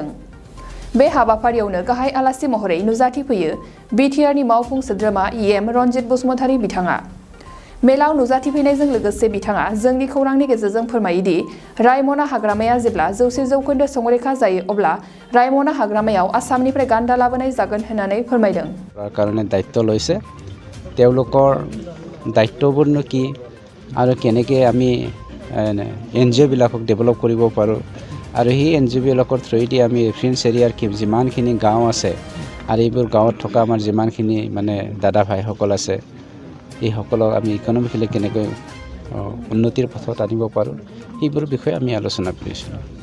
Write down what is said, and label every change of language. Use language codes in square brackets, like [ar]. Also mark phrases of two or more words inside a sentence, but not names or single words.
[brx] बे हाबाफारियावनो गाहाय आलासि महरै नुजाथिफैयो BTRनि मावफुं सोद्रोमा रन्जित बसुमतारी बिथाङा। मेलाव नुजाथिफैनायजों लोगोसे बिथाङा जोंनि खौरांनि गेजेरजों फोरमायोदि रायमना हाग्रामाया जेब्ला 100% संरैखा जायो अब्ला रायमना हाग्रामायाव आसामनिफ्राय गान्दा लाबोनाय जागोन होननानै फोरमायदों। [as] কাৰণে দায়িত্ব লৈছে তেওঁলোকৰ দায়িত্ববোৰনো কি আৰু কেনেকৈ আমি NGO বিলাকক ডেভেলপ কৰিব পাৰোঁ আৰু সেই NGO বিলাকৰ থ্ৰুৱেদি আমি [en] reference area [as] যিমানখিনি গাঁও আছে আৰু এইবোৰ গাঁৱত থকা আমাৰ যিমানখিনি মানে দাদা ভাইসকল আছে এই সকলক আমি ইকনমিকেলি কেনেকৈ উন্নতিৰ পথত আনিব পাৰোঁ সেইবোৰ বিষয়ে আমি আলোচনা কৰিছিলোঁ।